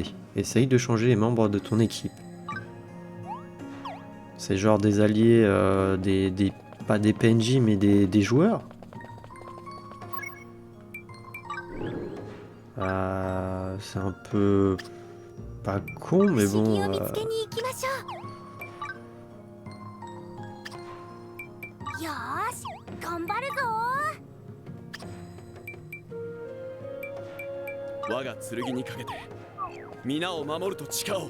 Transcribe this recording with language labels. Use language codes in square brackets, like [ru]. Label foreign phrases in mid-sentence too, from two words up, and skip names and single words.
[fr] Essaye de changer les membres de ton équipe. C'est genre des alliés, pas des PNJ mais des joueurs. C'est un peu pas con mais [ja] 不思議 [fr] bon. [ja] を見つけに行きましょうよーし頑張るぞ我が剣にかけて皆を守ると誓おう